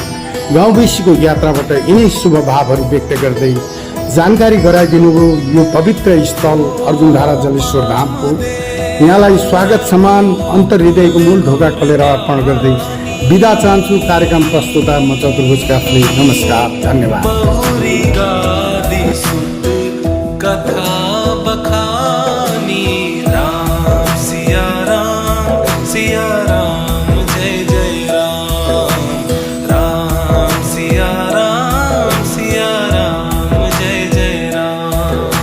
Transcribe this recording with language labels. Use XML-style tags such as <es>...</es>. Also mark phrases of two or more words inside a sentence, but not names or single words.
<ne>गाउँवासीको यात्राबाट यिनै शुभ भावहरू व्यक्त गर्दै जानकारी गराइदिनुभयो यो पवित्र स्थल अर्जुनधारा जलेश्वर धामको। यहाँलाई स्वागत सम्मान अन्तर्हृदयको मूल ढोका खोलेर अर्पण गर्दै बिदा चाहन्छु। कार्यक्रम प्रस्तुता म चतुर्भुज काफ्ले। नमस्कार, धन्यवाद।</ne> <hi>कथा बखानी राम सिया राम जय जय राम, राम सिया राम जय जय राम।</hi>